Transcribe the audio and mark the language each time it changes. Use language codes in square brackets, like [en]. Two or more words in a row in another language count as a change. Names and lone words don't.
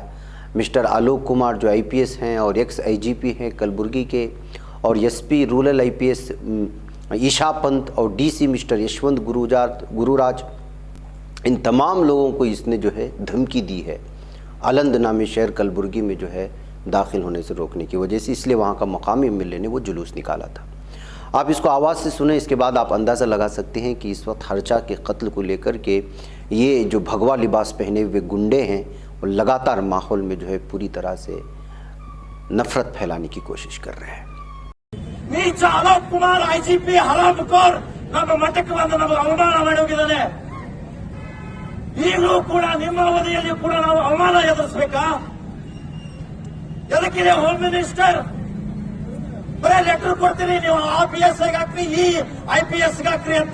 [ur] مسٹر آلوک کمار جو IPS ہیں اور ایکس IGP ہیں کلبرگی کے، اور SP رورل IPS ایشا پنت اور DC مسٹر یشونت گروراج، ان تمام لوگوں کو اس نے جو ہے دھمکی دی ہے علند نامی شہر کلبرگی میں جو ہے داخل ہونے سے روکنے کی وجہ سے، اس لیے وہاں کا مقامی MLA نے وہ جلوس نکالا تھا۔ آپ اس کو آواز سے سنیں، اس کے بعد آپ اندازہ لگا سکتے ہیں کہ اس وقت ہرچا کے قتل کو لے کر کے یہ جو بھگوا لباس پہنے ہوئے گنڈے ہیں وہ لگاتار ماحول میں جو ہے پوری طرح سے نفرت پھیلانے کی کوشش کر رہے ہیں۔ [kn] ನೀಚ ಅಲೋಕ್ ಕುಮಾರ್ IGP ಹರಾಮ್ ಕೋರ್ ನಮ್ಮ ಮಠಕ್ಕೆ ಬಂದು ನಮಗೆ ಅವಮಾನ ಮಾಡಿ ಹೋಗಿದ್ದಾನೆ. ಈಗಲೂ ಕೂಡ ನಿಮ್ಮ ಅವಧಿಯಲ್ಲಿ ಕೂಡ ನಾವು ಅವಮಾನ ಎದುರಿಸಬೇಕಾ? ಎದಕ್ಕಿದೆ [en] home minister? [kn] ಬರೇ ಲೆಟರ್ ಕೊಡ್ತೀರಿ ನೀವು RPS ಹಾಕ್ರಿ, IPS ಹಾಕ್ರಿ ಅಂತ.